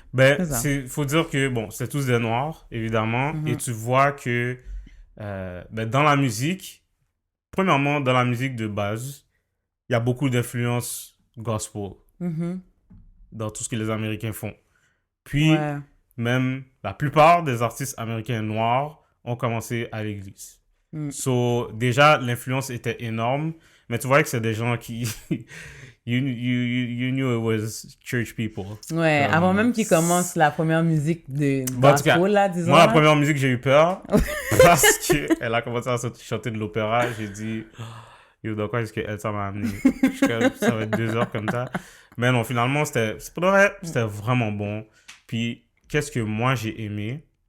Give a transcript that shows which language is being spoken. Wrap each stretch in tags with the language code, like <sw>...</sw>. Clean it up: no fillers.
<fr>Ben, faut dire que, bon, c'est tous des Noirs, évidemment, et tu vois que, ben, dans la musique, premièrement, dans la musique de base, il y a beaucoup d'influences gospel dans tout ce que les Américains font. Puis, même la plupart des artistes américains noirs ont commencé à l'église. So, déjà, l'influence était énorme, mais tu voyais que c'est des gens qui...</fr> <en>you knew it was church people.</en> <fr>Ouais, avant même qu'ils commencent la première musique de gospel, là, disons. Moi, la première musique, j'ai eu peur parce qu'elle a commencé à chanter de l'opéra. J'ai dit, yo, dans quoi est-ce qu'elle ça m'a amené? Ça va être 2 heures comme ça. Mais non, finalement, c'était vraiment bon. Puis, qu'est-ce que moi, j'ai aimé?</fr>